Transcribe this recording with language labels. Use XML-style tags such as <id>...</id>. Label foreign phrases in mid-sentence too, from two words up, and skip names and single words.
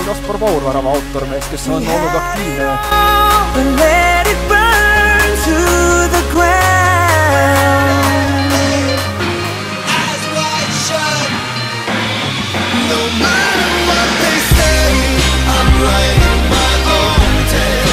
<et>Kaspar Paur, värava autormees, kes on olnud aktiivne.</et> <en>Let it burn to the ground. Eyes wide shut. No matter what they say, I'm writing my own tale.</en>